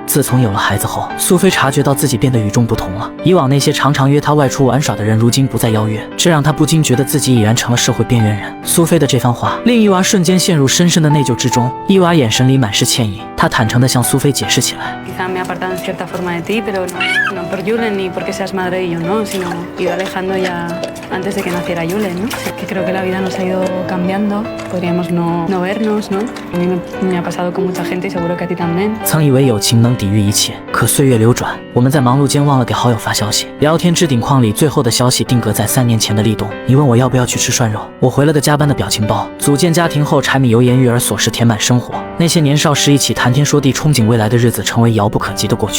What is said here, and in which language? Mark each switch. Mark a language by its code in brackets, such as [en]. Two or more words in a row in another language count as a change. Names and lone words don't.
[zh] 自从有了孩子后，苏菲察觉到自己变得与众不同了。以往那些常常约她外出玩耍的人，如今不再邀约，这让她不禁觉得自己已然成了社会边缘人。苏菲的这番话令伊娃瞬间陷入深深的内疚之中。伊娃眼神里满是歉意，她坦诚地向苏菲解释起来。 [es] Quizá me he apartado en cierta forma de ti, pero no por Julen ni porque seas madre y yo no, sino ido alejando ya antes de que naciera Julen, ¿no? Que creo que la vida nos ha ido cambiando, podríamos no vernos, ¿no? A mí me ha pasado con mucha gente y seguro que a ti también. [zh] 曾以为友情能抵御一切，可岁月流转，我们在忙碌间忘了给好友发消息。聊天置顶框里最后的消息定格在3年前的立冬，你问我要不要去吃涮肉，我回了个加班的表情包。组建家庭后，柴米油盐育儿琐事填满生活，那些年少时一起谈天说地、憧憬未来的日子，成为遥不可及的过去。